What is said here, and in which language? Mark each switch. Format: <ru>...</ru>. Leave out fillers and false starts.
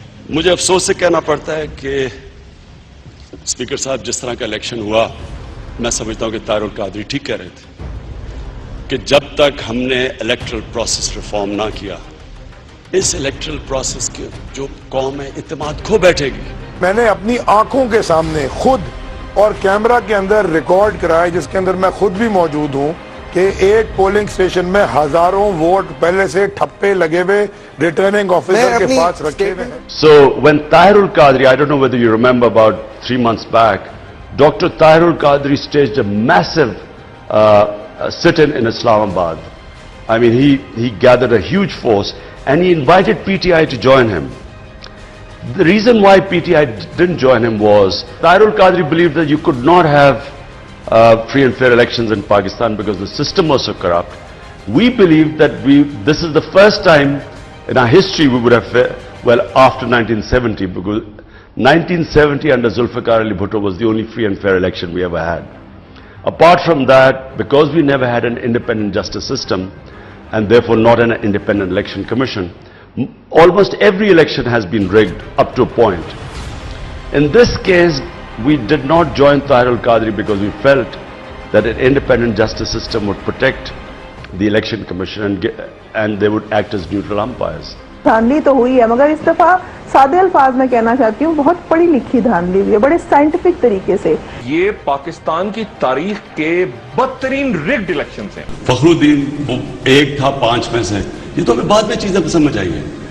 <ur>مجھے افسوس سے کہنا پڑتا ہے کہ اسپیکر صاحب جس طرح کا الیکشن ہوا, میں سمجھتا ہوں کہ طاہر القادری ٹھیک کہہ رہے تھے کہ جب تک ہم نے الیکٹرل پروسیس ریفارم نہ کیا, اس الیکٹرل پروسیس کے جو قوم ہے اعتماد کھو بیٹھے گی. میں نے اپنی آنکھوں کے سامنے خود اور کیمرہ کے اندر ریکارڈ کرایا, جس کے اندر میں خود بھی موجود ہوں, کہ ایک پولنگ سٹیشن میں ہزاروں ووٹ پہلے سے ٹھپے لگے ہوئے ریٹرننگ آفیسر کے پاس رکھے ہوئے ہیں.</ur> <en>So when Tahir al-Qadri, I don't know whether you remember, about 3 months back, Dr. Tahir al-Qadri staged a massive sit-in in Islamabad. I mean, he gathered a huge force and he invited PTI to join him. The reason why PTI didn't join him was Tahir al-Qadri believed that you could not have free and fair elections in Pakistan because the system was so corrupt. We believe that this is the first time in our history we would have, after 1970, because 1970 under Zulfikar Ali Bhutto was the only free and fair election we ever had. Apart from that, because we never had an independent justice system and therefore not an independent election commission, almost every election has been rigged up to a point. In this case, we did not join Tahir al-Qadri because we felt that an independent justice system would protect the election commission and they would act as neutral umpires.</en> <ur>دھاندلی تو ہوئی ہے, مگر اس دفعہ سادے الفاظ میں کہنا چاہتی ہوں بہت پڑھی لکھی دھاندلی ہوئی ہے, بڑے سائنٹیفک طریقے سے. یہ پاکستان کی تاریخ کے بدترین ریگڈ الیکشنز ہیں. فخر الدین ایک تھا 5 میں سے, یہ تو ہمیں بعد میں چیزیں سمجھ آئی ہیں.</ur>